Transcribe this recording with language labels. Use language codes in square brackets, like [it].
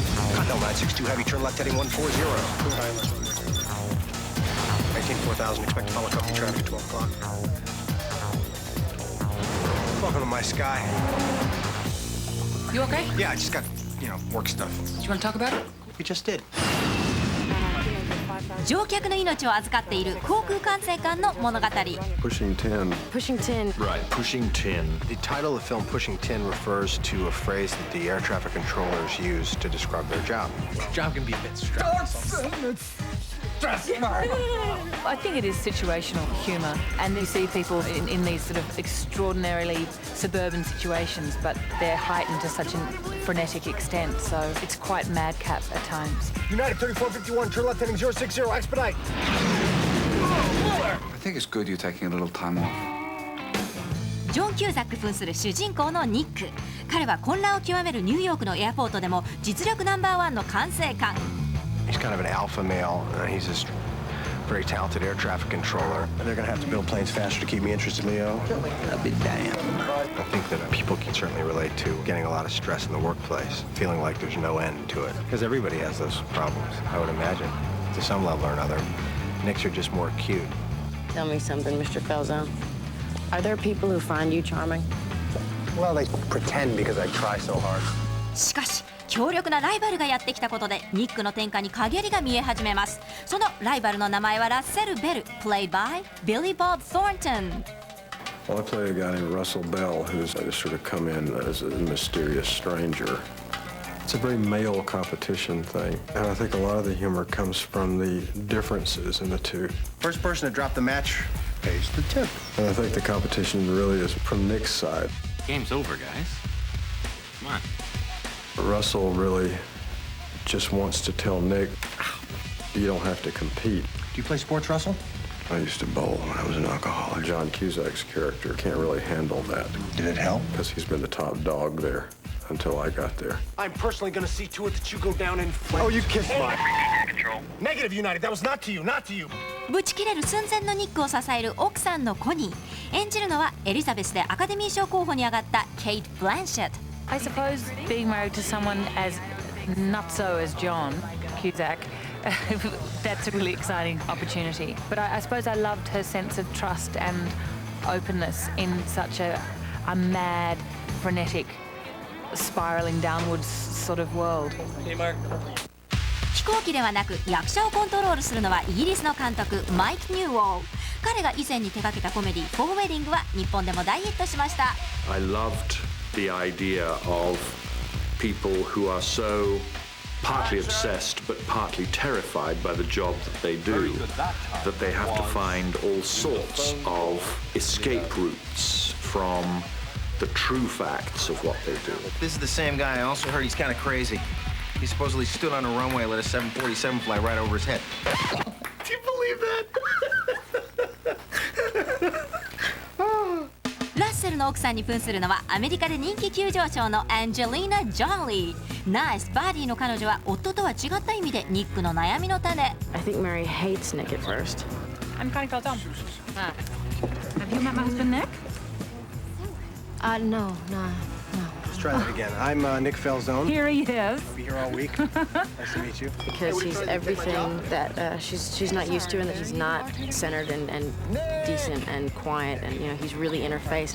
[en] Continental 962 Heavy, turn left heading 140. 19-4000, expect to follow company traffic at 12 o'clock. Welcome to my sky. You okay? Yeah, I just got, work stuff. Do you want to talk about it? We just did. [ja] 乗客の命を預かっている航空管制官の物語。 [en] Pushing 10. Pushing tin. Right, pushing tin. The title of the film, Pushing Tin, refers to a phrase that the air traffic controllers use to describe their job. Job can be a bit stressful. I think it is situational humour, and you see people in these sort of extraordinarily suburban situations, but they're heightened to such a frenetic extent, so it's quite madcap at times. United 3451, turn left heading 060, expedite. I think it's good you're taking a little time off. [ja] ジョン・キューザック扮する主人公のニック。彼は混乱を極めるニューヨークのエアポートでも実力ナンバーワンの管制官。 [en] He's kind of an alpha male. He's this very talented air traffic controller. They're going to have to build planes faster to keep me interested, Leo. I'll be damned. I think that people can certainly relate to getting a lot of stress in the workplace, feeling like there's no end to it. Because everybody has those problems, I would imagine, to some level or another. Nicks are just more acute. Tell me something, Mr. Falzone. Are there people who find you charming? Well, they pretend because I try so hard. [ja] しかし強力なライバルがやってきたことでニックの天下に陰りが見え始めます。そのライバルの名前はラッセル・ベル [en] played by [ja] Billy Bob Thornton. [en] Well, I play a guy named Russell Bell who's just sort of come in as a mysterious stranger. It's a very male competition thing, and I think a lot of the humor comes from the differences in the two. First person to drop the match pays the tip. And I think the competition really is from Nick's side. Game's over, guys. Come on. Russell really just wants to tell Nick, you don't have to compete. Do you play sports, Russell? I used to bowl when I was an alcoholic. John Cusack's character can't really handle that. Did it help? Because he's been the top dog there until I got there. I'm personally going to see to it that you go down in flames. Oh, you kissed my... Negative, United. That was not to you, not to you. [ja] ブチ切れる寸前のニックを支える奥さんのコニー。演じるのはエリザベスでアカデミー賞候補に上がったケイト・ブランシェット。 [en] I suppose being married to someone as nutso as John Cusack, that's a really exciting opportunity. But I suppose I loved her sense of trust and openness in such a mad, frenetic, spiraling downwards sort of world. Hey, Mark. [ja] 飛行機ではなく役者をコントロールするのはイギリスの監督マイク・ニューウォール。彼が以前に手掛けたコメディ「フォーウェディング」は日本でも大ヒットしました。 [en] I loved the idea of people who are so partly obsessed but partly terrified by the job that they do, that they have to find all sorts of escape routes from the true facts of what they do. This is the same guy. I also heard he's kind of crazy. He supposedly stood on a runway and let a 747 fly right over his head. Do you believe that? [ja] ラッセルの奥さんに扮するのはアメリカで人気急上昇のアンジェリーナ・ジョリー。ナイスバディの彼女は夫とは違った意味でニックの悩みの種。 [en] I think Mary hates Nick at first. I'm Connie Falzone. Have you met my husband, Nick? No. Let's try that again. I'm Nick Falzone. Here he is. I'll be here all week. Nice to meet you. Because he's everything that she's not used to, and that he's not centered and decent and quiet, and he's really in her face.